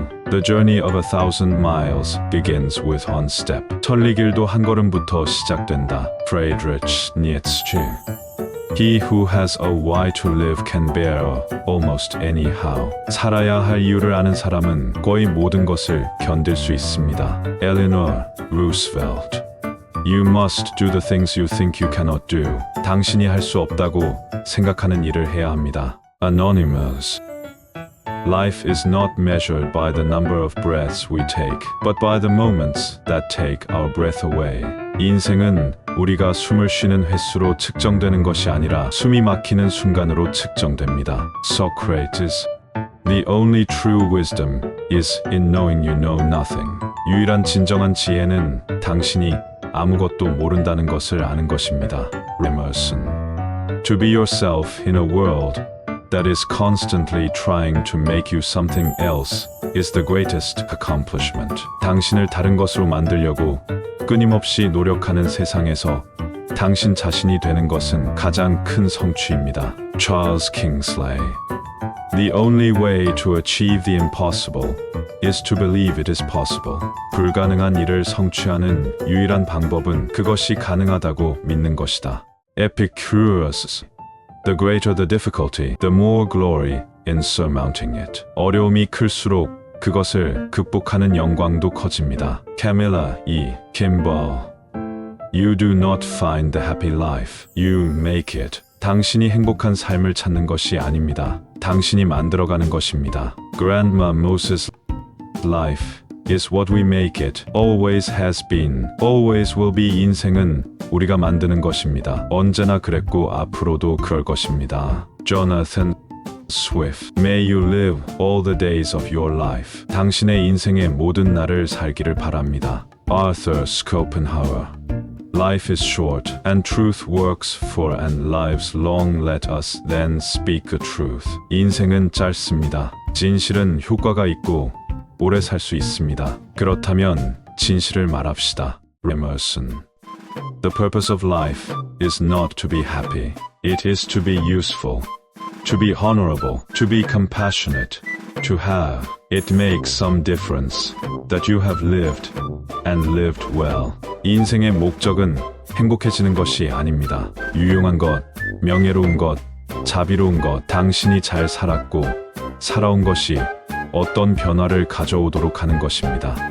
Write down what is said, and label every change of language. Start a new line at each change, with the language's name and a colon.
English: The journey of 1,000 miles begins with one step.
Korean: 천리길도 한 걸음부터 시작된다. Friedrich Nietzsche.
English: He who has a why to live can bear almost any how.
Korean: 살아야 할 이유를 아는 사람은 거의 모든 것을 견딜 수 있습니다. Eleanor Roosevelt.
English: You must do the things you think you cannot do.
Korean: 당신이 할 수 없다고 생각하는 일을 해야 합니다. Anonymous.
English: Life is not measured by the number of breaths we take, but by the moments that take our breath away.
Korean: 인생은 우리가 숨을 쉬는 횟수로 측정되는 것이 아니라 숨이 막히는 순간으로 측정됩니다. Socrates.
English: The only true wisdom is in knowing you know nothing.
Korean: 유일한 진정한 지혜는 당신이 아무것도 모른다는 것을 아는 것입니다. Emerson.
English: To be yourself in a world that is constantly trying to make you something else is the greatest accomplishment.
Korean: 당신을 다른 것으로 만들려고 끊임없이 노력하는 세상에서 당신 자신이 되는 것은 가장 큰 성취입니다. Charles Kingsley.
English: The only way to achieve the impossible is to believe it is possible.
Korean: 불가능한 일을 성취하는 유일한 방법은 그것이 가능하다고 믿는 것이다. Epicurus.
English: The greater the difficulty, the more glory in surmounting it.
Korean: 어려움이 클수록 그것을 극복하는 영광도 커집니다. Camilla E. Kimball.
English: You do not find the happy life. You make it.
Korean: 당신이 행복한 삶을 찾는 것이 아닙니다. 당신이 만들어가는 것입니다.
English: Grandma Moses. Life is what we make it. Always has been. Always will be.
Korean: 인생은 우리가 만드는 것입니다. 언제나 그랬고 앞으로도 그럴 것입니다. Jonathan Swift.
English: May you live all the days of your life.
Korean: 당신의 인생의 모든 날을 살기를 바랍니다. Arthur Schopenhauer.
English: Life is short, and truth works for and lives long. Let us then speak the truth.
Korean: 인생은 짧습니다. 진실은 효과가 있고 오래 살 수 있습니다. 그렇다면 진실을 말합시다. Emerson.
English: The purpose of life is not to be happy. It is to be useful, to be honorable, to be compassionate, to have. It makes some difference that you have lived and lived well.
Korean: 인생의 목적은 행복해지는 것이 아닙니다. 유용한 것, 명예로운 것, 자비로운 것, 당신이 잘 살았고 살아온 것이 어떤 변화를 가져오도록 하는 것입니다.